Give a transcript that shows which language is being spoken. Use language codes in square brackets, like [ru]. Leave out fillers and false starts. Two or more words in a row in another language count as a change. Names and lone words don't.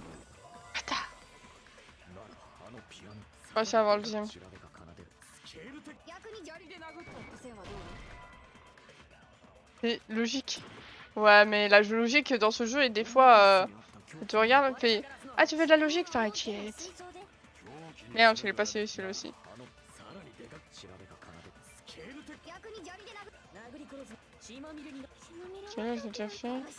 [fr] Putain! [ja] ならばピアノ。 [fr] On va essayer d'avoir le deuxième. [ja] 調べが奏でるスケール的。逆に砂利で殴ったって線はどう？ [fr] C'est logique. Ouais, mais la logique dans ce jeu, et des fois, tu regardes et fait ah, tu veux de la logique? T'inquiète. Merde, je l'ai passé celui-là aussi. Celui-là, je l'ai déjà fait.